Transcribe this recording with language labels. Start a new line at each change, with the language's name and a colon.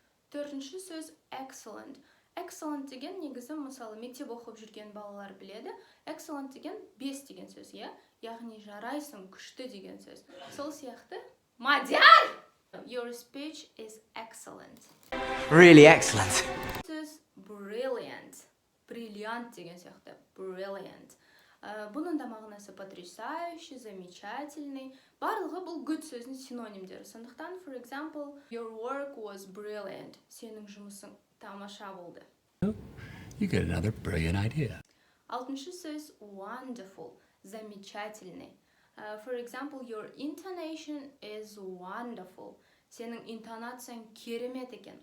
Kazakh: Төртінші сөз excellent. Excellent деген негізі мысалы мектеп оқып жүрген балалар біледі. Excellent деген 5 деген сөз, иә? Яғни жарайсың, күшті деген сөз. Сол сияқты Мадияр!
English: Your speech is excellent. Really excellent.
Kazakh: Сөз brilliant. Brilliant деген сияқты. Brilliant. Бұның да мағынасы
Russian: потрясающий, замечательный.
Kazakh: Барлығы бұл good сөзінің синонимдері. Сондықтан,
English: for example, your work was brilliant.
Kazakh: Сенің жұмысың тамаша болды.
English: You get another brilliant idea.
Kazakh: Алтыншы сөз wonderful.
Russian: Замечательный.
English: For example, your intonation is wonderful.
Kazakh: Сенің интонацияң керемет екен.